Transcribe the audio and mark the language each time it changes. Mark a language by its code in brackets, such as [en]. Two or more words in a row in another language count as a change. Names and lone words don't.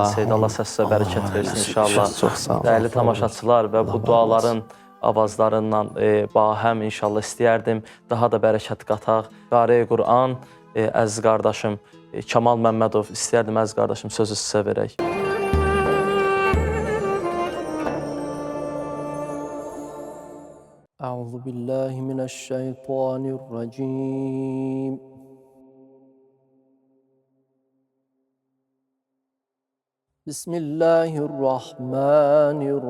[az] Seyyid, Allah səsə bərəkət versin inşallah. Çox sağ olun. Dəyərli tamaşaçılar və bu duaların avazlarından bahəm inşallah istəyərdim. Daha da bərəkət qataq. Qari Quran, əziz qardaşım Kamal Məmmədov, istəyərdim əziz qardaşım sözü sizə verək. [ar] أعوذ بالله من الشيطان الرجيم بسم الله الرحمن